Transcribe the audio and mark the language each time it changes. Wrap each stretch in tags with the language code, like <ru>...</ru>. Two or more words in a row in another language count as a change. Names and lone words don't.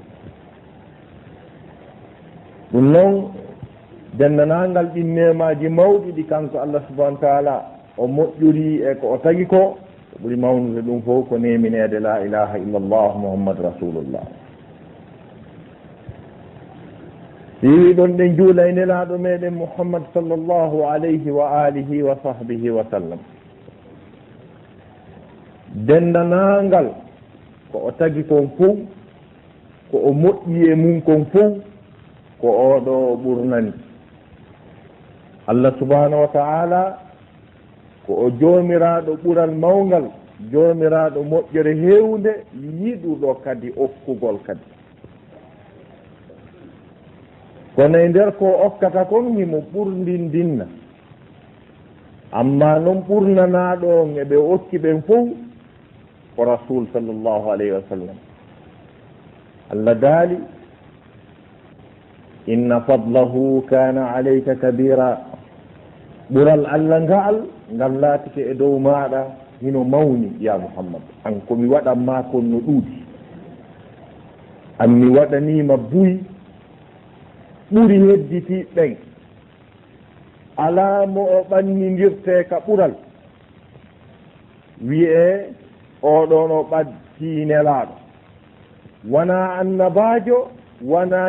<ff>ɗum noon dennanangal ɗin nemaji mawɗi ɗi kanko</ff> <ar>الله سبحانه وتعالى</ar> <ff>o moƴƴuri e ko o tagi ko ɓuri mawnude ɗum fof ko neminede</ff> <ar>لا إله إلا الله محمد رسول الله</ar> <ff>si ɗon ɗen juula e nelaɗo meɗen muhammad</ff> <ar>صلى الله عليه وعلى آله وصحبه وسلم</ar> <ff>dennanangal ko o tagi kon fof ko o moƴƴi e mum kon fof ko oɗo ɓurnani</ff> <ar>الله سبحانه وتعالى</ar> <ff>ko o joomiraɗo ɓural mawgal joomiraɗo moƴƴere hewnde yiɗuɗo kadi okkugol kadi kono e nder ko okkata kon himo ɓurndindinna amma noon ɓurnanaɗo on eɓe okki ɓen fof ko rasul</ff> <ar>صلى الله عليه وسلم</ar> <ff>Allah daali</ff> <ar>إن فضله كان عليك كبيرا</ar> <ff>ɓural Allah ngal laatike e dow maɗa hino mawni</ff> <ar>يا محمد</ar> <ff>an komi waɗanma kon no ɗuuɗi an mi waɗanima buy ɓuri hedditiɓɓen ala mo o ɓannidirte ka ɓural wiye oɗon o ɓaddi nelaɗo wona annabajo wona</ff>